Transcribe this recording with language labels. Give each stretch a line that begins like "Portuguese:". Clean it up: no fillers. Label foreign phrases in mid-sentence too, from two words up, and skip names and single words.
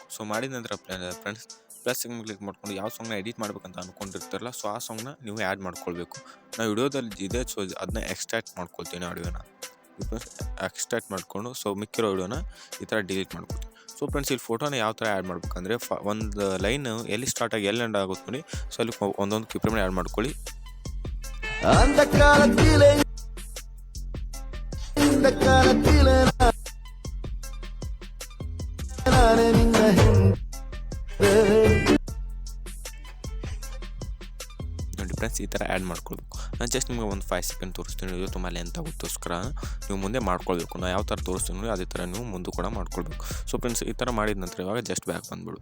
Kannada: ಸೊ ಮಾಡಿದ ನಂತರ
English: friends, plus click
Kannada: ಮಾಡ್ಕೊಂಡು ಯಾವ ಸಾಂಗ್ನ ಎಡಿಟ್ ಮಾಡ್ಬೇಕಂತ ಅಂದ್ಕೊಂಡಿರ್ತಾರಲ್ಲ, ಸೊ ಆ ಸಾಂಗ್ನ ನೀವು ಆ್ಯಡ್ ಮಾಡ್ಕೊಳ್ಬೇಕು. ನಾವು ವಿಡಿಯೋದಲ್ಲಿ ಇದೆ, ಸೊ ಅದನ್ನ ಎಕ್ಸ್ಟ್ರಾಕ್ಟ್ ಮಾಡ್ಕೊಳ್ತೀನಿ ಆಡಿಯೋನ. ಎಕ್ಸ್ಟ್ರಾಕ್ಟ್ ಮಾಡಿಕೊಂಡು ಸೊ ಮಿಕ್ಕಿರೋ ವಿಡಿಯೋನ ಈ ಥರ ಡಿಲೀಟ್ ಮಾಡ್ಕೊಳ್ತೀನಿ.
English: so friends,
Kannada: ಇಲ್ಲಿ ಫೋಟೋನ ಯಾವ ಥರ ಆ್ಯಡ್ ಮಾಡ್ಬೇಕಂದ್ರೆ ಒಂದು ಲೈನ್ ಎಲ್ಲಿ ಸ್ಟಾರ್ಟ್ ಆಗಿ ಎಲ್ಲಿ ಎಂಡ್ ಆಗುತ್ತೆ ನೋಡಿ, ಸೊ ಅಲ್ಲಿ ಒಂದೊಂದು ಕಿಪ್ರೇಮ್ ಆ್ಯಡ್ ಮಾಡ್ಕೊಳ್ಳಿ.
Tamil: அந்த காலத்திலே இந்த காலத்திலே நானே ನಿನ್ನ
Kannada: ನೋಡಿ ಫ್ರೆಂಡ್ಸ್, ಈ ಥರ ಆ್ಯಡ್ ಮಾಡ್ಕೊಳ್ಬೇಕು. ನಾನು ಜಸ್ಟ್ ನಿಮಗೆ ಒಂದು 5 ಸೆಕೆಂಡ್ ತೋರಿಸ್ತೀನಿ, ಇದು ತುಂಬ ಲೆಂತ್ ಆಗುತ್ತೋಸ್ಕರ ನೀವು ಮುಂದೆ ಮಾಡ್ಕೊಳ್ಬೇಕು. ನಾನು ಯಾವ ಥರ ತೋರಿಸ್ತೀನಿ ನೋಡಿ, ಅದೇ ಥರ ನೀವು ಮುಂದೆ ಕೂಡ ಮಾಡ್ಕೊಳ್ಬೇಕು.
English: so friends,
Kannada: ಈ ಥರ ಮಾಡಿದ ನಂತರ ಇವಾಗ
English: just back
Kannada: ಬಂದುಬಿಡು.